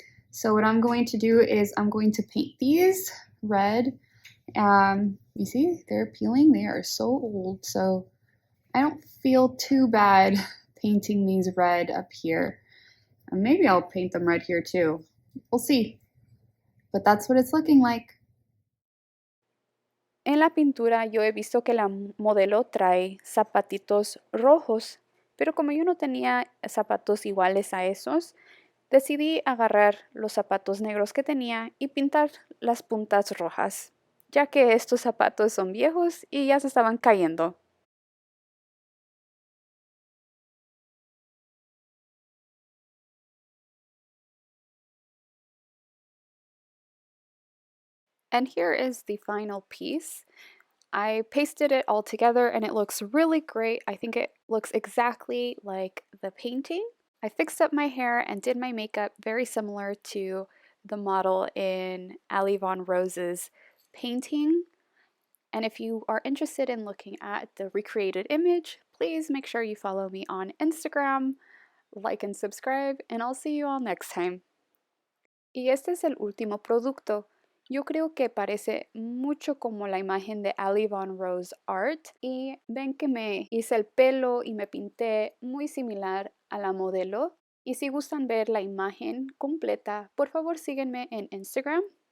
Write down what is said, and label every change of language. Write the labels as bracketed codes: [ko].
[en] So what I'm going to do is I'm going to paint these red. You see, they're peeling. They are so old. So I don't feel too bad painting these red up here. And maybe I'll paint them red here too. We'll see. But that's what it's looking like. [es] En la pintura yo he visto que la modelo trae zapatitos rojos, pero como yo no tenía zapatos iguales a esos, decidí agarrar los zapatos negros que tenía y pintar las puntas rojas, ya que estos zapatos son viejos y ya se estaban cayendo. [en] And here is the final piece. I pasted it all together and it looks really great. I think it looks exactly like the painting. I fixed up my hair and did my makeup very similar to the model in Ali Von Rose's painting. And if you are interested in looking at the recreated image, please make sure you follow me on Instagram, like and subscribe, and I'll see you all next time. [es] Y este es el último producto. Yo creo que parece mucho como la imagen de Ali Von Rose Art y ven que me hice el pelo y me pinté muy similar a la modelo. Y si gustan ver la imagen completa, por favor síguenme en Instagram.